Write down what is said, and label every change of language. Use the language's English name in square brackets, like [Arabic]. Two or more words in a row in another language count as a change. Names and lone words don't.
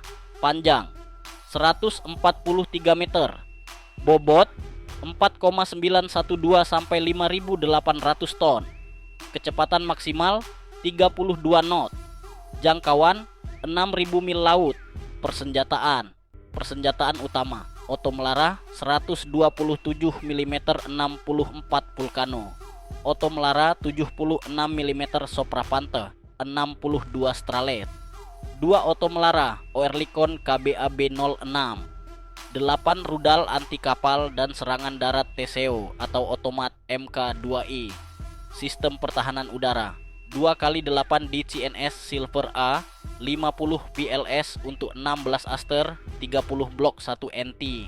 [Indonesian] Panjang 143 meter. Bobot 4,912 sampai 5.800 ton. Kecepatan maksimal 32 knot. Jangkauan 6.000 mil laut. Persenjataan utama Oto Melara 127 mm 64 Vulcano, Oto Melara 76 mm Soprapante 62 Stralet, 2 Oto Melara Oerlikon KBAB 06, 8 rudal anti kapal dan serangan darat TCO atau otomat MK2I, sistem pertahanan udara 2x8 DCNS Silver A, 50 PLS untuk 16 aster, 30 blok 1 NT.